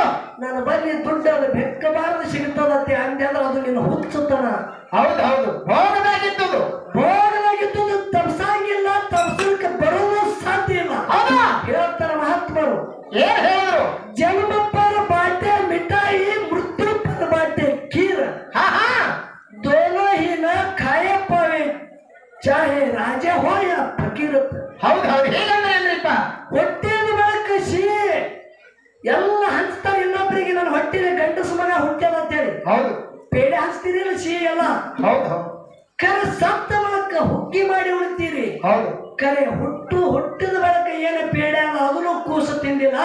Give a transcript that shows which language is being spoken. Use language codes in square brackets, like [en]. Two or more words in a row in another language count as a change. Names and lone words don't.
[kn] ನನ್ನ ಬನ್ನಿ ದುಡ್ಡು ಅದು ಬೆಕ್ಕಬಾರದು ಸಿಗ್ತದತ್ತೆ ಅಂದೆ ಅಂದ್ರೆ ಅದು ನಿನ್ನ ಹುಚ್ಚುತನ. ಹೌದು ಹೌದು ಭೋಗದಾಗಿದ್ದು ಭೋಗದಾಗಿದ್ದು ತಪ್ಸಂಗಿಲ್ಲ, ತಪ್ಸಲಿಕ್ಕೆ ಬರೋದು ಸಾಧ್ಯ ಇಲ್ಲ. ಹೇಳ್ತಾರ ಮಹಾತ್ಮರು. ಏನ್ ಹೇಳಿದ್ರು? [hi] जन्म पर बाटे मिठाई, मृत्यु पर बाटे खीर. दोनों ही न खाए पावे, चाहे राजा हो या फकीर. [kn] ಹೌದು ಹೌದು ಹೇಗಂದ್ರೆ ಏನ್ರಿಪ್ಪ? ಹೊಟ್ಟೆನ ಬಳಕ ಸಿಹಿ ಎಲ್ಲ ಹಂಚ್ತಾರೆ ಇನ್ನೊಬ್ಬರಿಗೆ. ನನ್ನ ಹೊಟ್ಟಿನ ಗಂಡಸ ಮಗ ಹುಟ್ಟ್ಯದ ಅಂತೇಳಿ ಹೌದು ಪೇಡೆ ಹಂಚ್ತೀರಿ ಸಿಹಿ ಎಲ್ಲ. ಹೌದು ಹೌದು ಕರೆ ಸತ್ತ ಬಳಕ ಹುಗ್ಗಿ ಮಾಡಿ ಉಣ್ತೀರಿ. ಹೌದು ಕರೆ ಹುಟ್ಟಿದ ಬಳಕ ಏನು ಪೇಡೆ ಅಲ್ಲ, ಅದನ್ನು ಕೂಸು ತಿಂದಿಲ್ಲ.